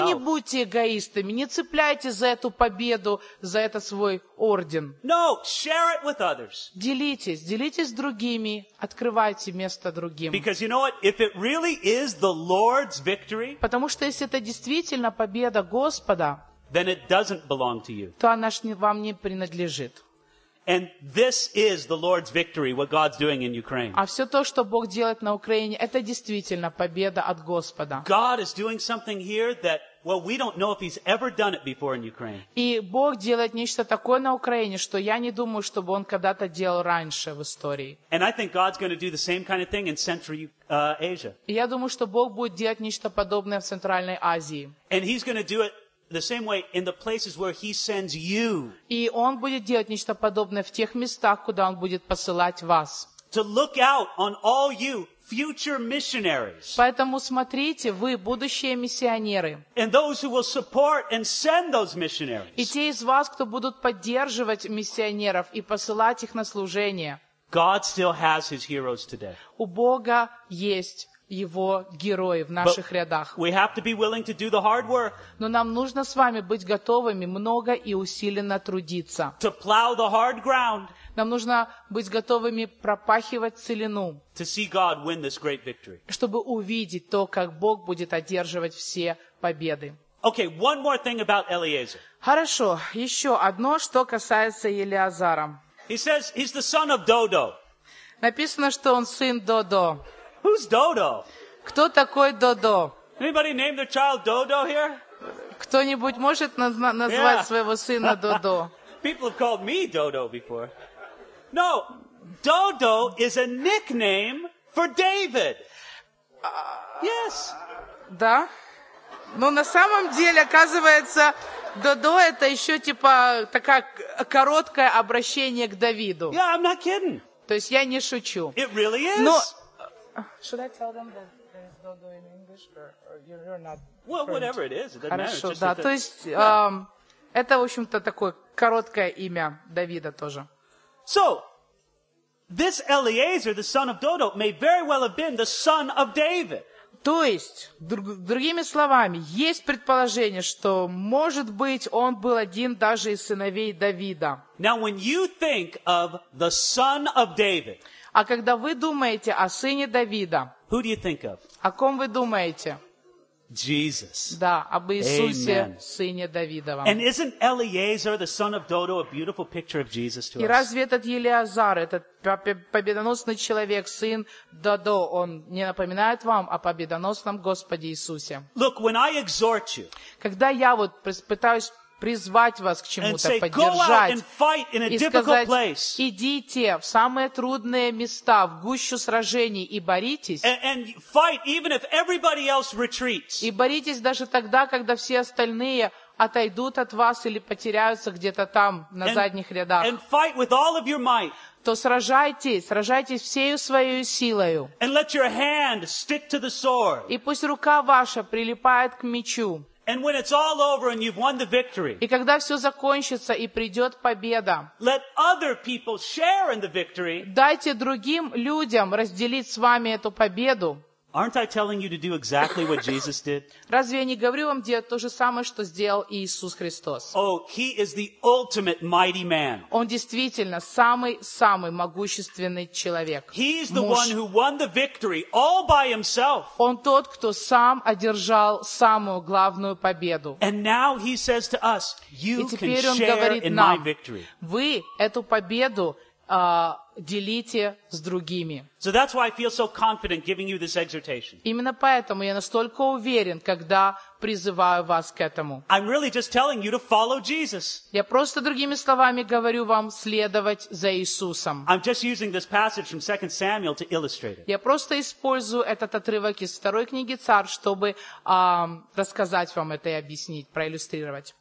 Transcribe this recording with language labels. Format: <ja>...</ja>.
<ru>Но не будьте эгоистами, не цепляйтесь за эту победу, за этот свой орден.</ru> <en>No, share it with others.</en> <ru>Делитесь, делитесь с другими, открывайте место другим.</ru> <en>Because you know what? If it really is the Lord's victory,</en> <ru>потому что если это действительно победа Господа,</ru> <en>then it doesn't belong to you.</en> <ru>То она ж вам не принадлежит.</ru> <en>And this is the Lord's victory, what God's doing in Ukraine.</en> <ru>А все то, что Бог делает на Украине, это действительно победа от Господа.</ru> <en>God is doing something here that, well, we don't know if He's ever done it before in Ukraine.</en> <ru>И Бог делает нечто такое на Украине, что я не думаю, чтобы Он когда-то делал раньше в истории.</ru> <en>And I think God's going to do the same kind of thing in Central Asia.</en> <ru>И я думаю, что Бог будет делать нечто подобное в Центральной Азии.</ru> <en>And He's going to do it the same way in the places where He sends you.</en> <ru>И Он будет делать нечто подобное в тех местах, куда Он будет посылать вас.</ru> <en>To look out on all you future missionaries.</en> <ru>Поэтому смотрите, вы будущие миссионеры.</ru> <en>And those who will support and send those missionaries.</en> <ru>И те из вас, кто будут поддерживать миссионеров и посылать их на служение.</ru> <en>God still has His heroes today.</en> <ru>У Бога есть Его герои в наших рядах.</ru> <en>We have to be willing to do the hard work.</en> <ru>Но нам нужно с вами быть готовыми много и усиленно трудиться.</ru> <en>To plow the hard ground.</en> <ru>Нам нужно быть готовыми пропахивать целину.</ru> <en>To see God win this great victory.</en> <ru>Чтобы увидеть то, как Бог будет одерживать все победы.</ru> <en>Okay, one more thing about Eliezer.</en> <ru>Хорошо, еще одно, что касается Елиазара.</ru> <en>He says he's the son of Dodo.</en> <ru>Написано, что он сын Додо.</ru> <en>Who's Dodo?</en> <ru>Кто такой Додо?</ru> <en>Anybody name their child Dodo here?</en> <ru>Кто-нибудь может назвать yeah. своего сына Додо?</ru> <en>People have called me Dodo before. No, Dodo is a nickname for David. Yes.</en> <ru>Да. Но на самом деле, оказывается, Додо это еще типа такая короткое обращение к Давиду.</ru> <en>Yeah, I'm not kidding.</en> <ru>То есть я не шучу.</ru> <en>It really is. Но should I tell them that there's Dodo in English, or you're not? Well, French? Whatever it is, it doesn't</en> <ru>Хорошо,</ru> <en>matter.</en> <ru>Хорошо, да. Just то есть yeah. Это, в общем-то, такое короткое имя Давида тоже.</ru> <en>So this Eliezer, the son of Dodo, may very well have been the son of David.</en> <ru>То есть, другими словами, есть предположение, что, может быть, он был один даже из сыновей Давида.</ru> <en>Now, when you think of the son of David,</en> <ru>а когда вы думаете о сыне Давида,</ru> <en>who do you think of?</en> <ru>О ком вы думаете?</ru> <en>Jesus.</en> <ru>Да, об Иисусе, сыне Давидова.</ru> <en>And isn't Eliezer, the son of Dodo, a beautiful picture of Jesus to us?</en> <ru>И разве этот Елиазар, этот победоносный человек, сын Додо, он не напоминает вам о победоносном Господе Иисусе?</ru> <en>Look, when I exhort you,</en> <ru>когда я вот пытаюсь призвать вас к чему-то, поддержать, и сказать, идите в самые трудные места, в гущу сражений и боритесь,</ru> <en>and fight, even if everybody else retreats.</en> <ru>И боритесь даже тогда, когда все остальные отойдут от вас или потеряются где-то там, на задних рядах.</ru> <en>And fight with all of your might.</en> <ru>То сражайтесь, сражайтесь всею своей силою.</ru> <en>And let your hand stick to the sword.</en> <ru>И пусть рука ваша прилипает к мечу.</ru> <en>And when it's all over and you've won the victory,</en> <ru>и когда все закончится и придет победа,</ru> <en>let other people share in the victory.</en> <ru>Дайте другим людям разделить с вами эту победу.</ru> <en>Aren't I telling you to do exactly what Jesus did?</en> <ru>Разве я не говорю вам делать то же самое, что сделал Иисус Христос?</ru> <en>Oh, he is the ultimate mighty man.</en> <ru>Он действительно самый-самый могущественный человек.</ru> <en>He's the one who won the victory all by himself.</en> <ru>Он тот, кто сам одержал самую главную победу.</ru> <en>And now he says to us, you can share in my victory.</en> <ru>Вы эту победу делите с другими.</ru> <en>So that's why I feel so confident giving you this exhortation.</en> <ru>Именно поэтому я настолько уверен, когда призываю вас к этому.</ru> <en>I'm really just telling you to follow Jesus.</en> <ru>Я просто другими словами говорю вам следовать за Иисусом.</ru> <en>I'm just using this passage from 2 Samuel to illustrate it.</en> <ru>Я просто использую этот отрывок из второй книги Царств, чтобы рассказать вам это и объяснить, проиллюстрировать.</ru>